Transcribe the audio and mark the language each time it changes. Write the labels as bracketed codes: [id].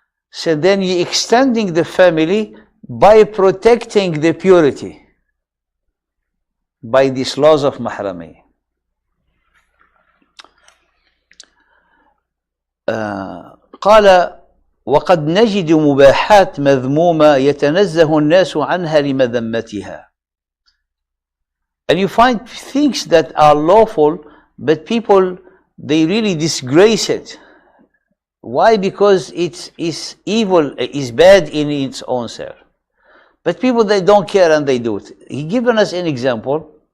[en] So then you're extending the family by protecting the purity by these laws of mahrami. [ar] قال وقد نجد مباحات مذمومة يتنزه الناس عنها لمذمتها. [en] And you find things that are lawful, but people, they really disgrace it. Why? Because it's evil, is bad in its own self. But people, they don't care and they do it. He given us an example.